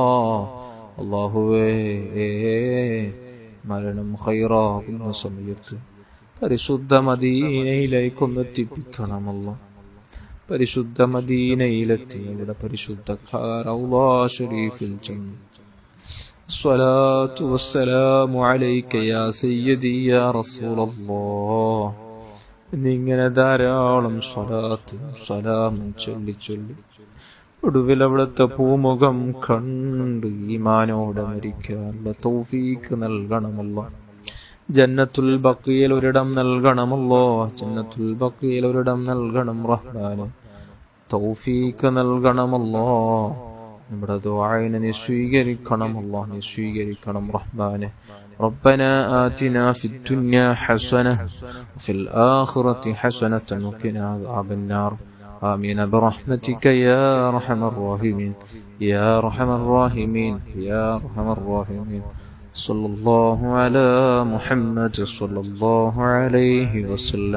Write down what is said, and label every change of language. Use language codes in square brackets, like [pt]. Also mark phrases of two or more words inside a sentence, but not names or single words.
[ml] അല്ലാഹുവേ, മരണം ഖൈറാകുന്ന സമയത്ത് പരിശുദ്ധ മദീനയിലേക്കൊന്നെത്തിപ്പിക്കണമല്ലോ. പരിശുദ്ധ മദീനയിലെത്തി അവിടെ പരിശുദ്ധ റൗള ശരീഫിൽ ചെന്ന് [ar] الصلاة والسلام عليك يا سيدي يا رسول الله [ml] എന്നിങ്ങനെ ധാരാളം സ്വലാത്തും സലാമും ചൊല്ലി ഒടുവിൽ അവിടുത്തെ പൂമുഖം കണ്ട് ഈമാനോടെ മരിക്കാനുള്ള തൗഫീക്ക് നൽകണമല്ലോ. ജന്നത്തുൽ ബഖിയിൽ ഒരിടം നൽകണമല്ലോ, ജന്നത്തുൽ ബഖിയിൽ ഒരിടം നൽകണം റഹ്മാനെ, തൗഫീക്ക് നൽകണമല്ലോ. നമ്മുടെ ദുആഇനെ നീ സ്വീകരിക്കണമല്ലോ, നീ സ്വീകരിക്കണം റഹ്മാനെ. [ar] ربنا آتنا في الدنيا حسنة وفي الآخرة حسنة وقنا عذاب النار. آمين برحمتك يا أرحم الراحمين يا أرحم الراحمين يا أرحم الراحمين. صلى الله على محمد صلى الله عليه وسلم.